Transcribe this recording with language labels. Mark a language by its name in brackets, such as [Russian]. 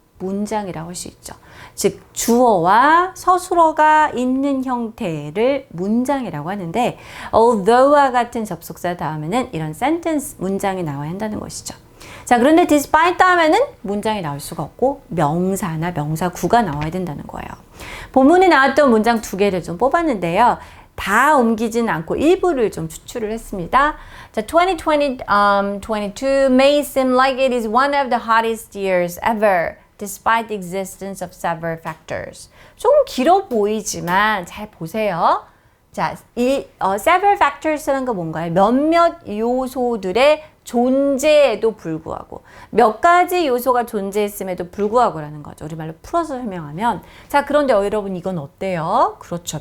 [Korean] 문장이라고 할 수 있죠. 즉 주어와 서술어가 있는 형태를 문장이라고 하는데 although와 같은 접속사 다음에는 이런 sentence 문장이 나와야 한다는 것이죠. 자, 그런데 despite 다음에는 문장이 나올 수가 없고 명사나 명사구가 나와야 된다는 거예요. 본문에 나왔던 문장 두 개를 좀 뽑았는데요. 다 옮기지는 않고 일부를 좀 추출을 했습니다. [English] 자, 2022 may seem like it is one of the hottest years ever, despite the existence of several factors. [Korean] 좀 길어 보이지만 잘 보세요. 자, several factors라는 거 뭔가요? 몇몇 요소들의 존재에도 불구하고, 몇 가지 요소가 존재했음에도 불구하고라는 거죠. 우리말로 풀어서 설명하면, 자, 그런데 여러분 이건 어때요? 그렇죠.